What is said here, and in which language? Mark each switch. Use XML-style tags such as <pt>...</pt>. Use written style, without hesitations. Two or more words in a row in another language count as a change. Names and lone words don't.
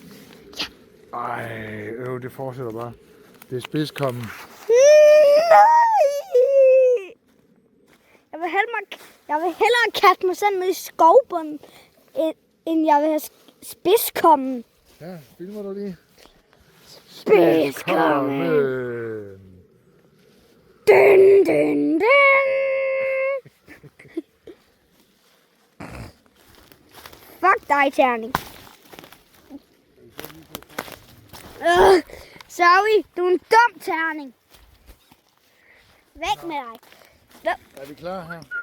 <da>Ja. Ej, det fortsætter bare. Det er spidskommen. Nej! Jeg vil hellere kaste mig sådan ned i skovbunden, end jeg vil have spidskommen. Ja, filmer du lige? Spidskommen! Dun, dun, dun. Fuck dig, terning. Sorry, du er en dum terning. Væk med dig. Er vi klar her?</da>